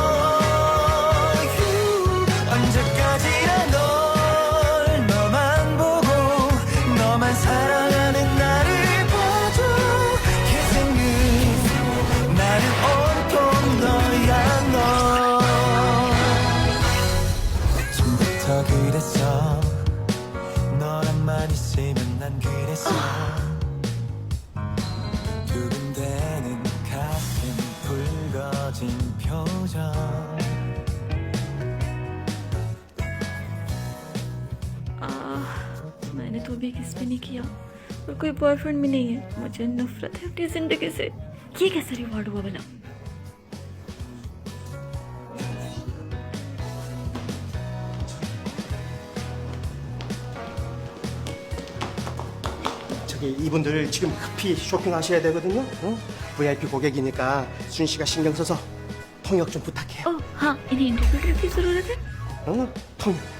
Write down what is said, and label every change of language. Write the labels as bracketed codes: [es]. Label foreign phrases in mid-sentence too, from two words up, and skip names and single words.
[ko] 언제까지나 널 너만 보고 너만 사랑하는 나를 봐줘 계속 나는 온통 너야 너 처음부터 그랬어 너랑만 있으면 난 그랬어 두근대는 가슴 붉어진 표정 [hi] मैंने तो भी किस भी नहीं किया और कोई बॉयफ्रेंड भी नहीं है। मुझे नफरत है अपनी जिंदगी से। ये कैसा रिवॉर्ड हुआ भला? [ko] 저기 이분들 지금 급히 쇼핑하셔야 되거든요. 응? VIP 고객이니까 순 씨가 신경 써서 통역 좀 부탁해요. [hi] हाँ, इन्हें इंटरप्रेटर की जरूरत है। [ko] 응? 통역.